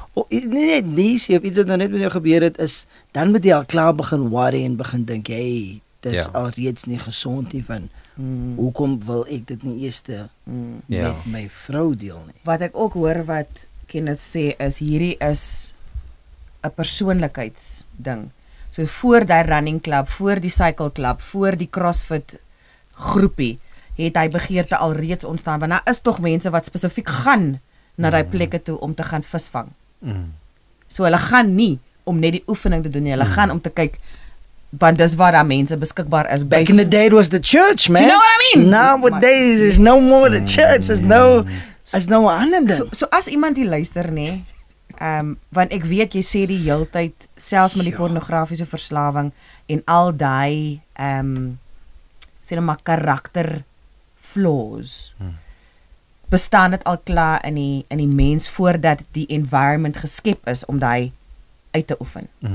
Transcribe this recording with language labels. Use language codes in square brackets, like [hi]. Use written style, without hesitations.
[af] Nie net nuus of iets wat nou net met jou gebeur het, is, dan moet jy al klaar begin worry en begin dink, hey, dis al reeds nie gesond nie van, hoekom wil ek dit nie eers met my vrou deel nie. Wat ek ook hoor wat Kenneth sê is, hierdie is 'n persoonlikheidsding. So voor die running club, voor die cycle club, voor die CrossFit groepie, het hy begeerte al reeds ontstaan, want daar is tog mense wat spesifiek gaan na die plekke toe om te gaan visvang. So hulle gaan nie om net die oefening te doen nie, hulle gaan om te kyk, want dis waar daar mense beskikbaar is. [en] Back in the day it was the church, man. Do you know what I mean? Nowadays is no more the church, is no ander. [af] So as iemand die luister, nee, want ek weet jy sê die heeltyd, selfs met die pornografiese verslawing en al die sê nou maar karakter flaws, bestaan dit al klaar in die mens voordat die environment geskep is om die uit te oefen.